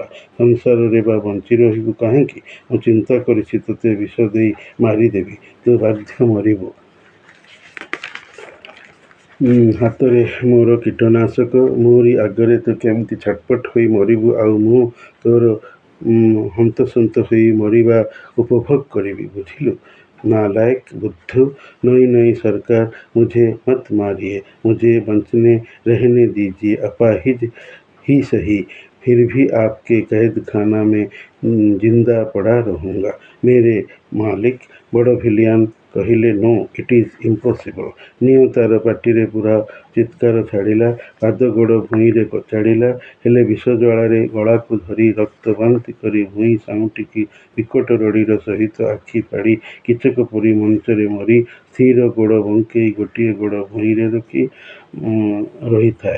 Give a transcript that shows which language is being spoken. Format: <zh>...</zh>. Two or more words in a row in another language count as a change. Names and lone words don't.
<or>ସଂସାରରେ ବା ବଞ୍ଚି ରହିବୁ କାହିଁକି? ମୁଁ ଚିନ୍ତା କରିଛି ତୋତେ ବିଷ ଦେଇ ମାରିଦେବି। ତୁ ବାଧ୍ୟ ମରିବୁ। ହାତରେ ମୋର କୀଟନାଶକ, ମୋରି ଆଗରେ ତୁ କେମିତି ଛଟପଟ ହୋଇ ମରିବୁ, ଆଉ ମୁଁ ତୋର ହନ୍ତସନ୍ତ ହୋଇ ମରିବା ଉପଭୋଗ କରିବି। ବୁଝିଲୁ</or> <hi>नालायक बुद्धू। नहीं नहीं सरकार, मुझे मत मारिए, मुझे बचने रहने दीजिए। अपाहिज ही सही, फिर भी आपके कैद खाना में जिंदा पड़ा रहूँगा। मेरे मालिक। बड़</hi> <or>ଭିଲିଆନ କହିଲେ</or> <en>no it is impossible.</en> <or>ନିଅ ତାର ପାଟିରେ ପୁରାଅ। ଚିତ୍କାର ଛାଡ଼ିଲା, ପାଦ ଗୋଡ଼ ଭୂଇଁରେ କଚାଡ଼ିଲା। ହେଲେ ବିଷଜ୍ୱାଳାରେ ଗଳାକୁ ଧରି ରକ୍ତ ବାନ୍ତି କରି ଭୂଇଁ ସାଉଁଟିକି ବିକଟ ରଡ଼ିର ସହିତ ଆଖି ଫାଡ଼ି କିଚକ ପରି ମଞ୍ଚରେ ମରି ସ୍ଥିର ଗୋଡ଼ ବଙ୍କେଇ ଗୋଟିଏ ଗୋଡ଼ ଭୂଇଁରେ ରଖି ରହିଥାଏ।</or>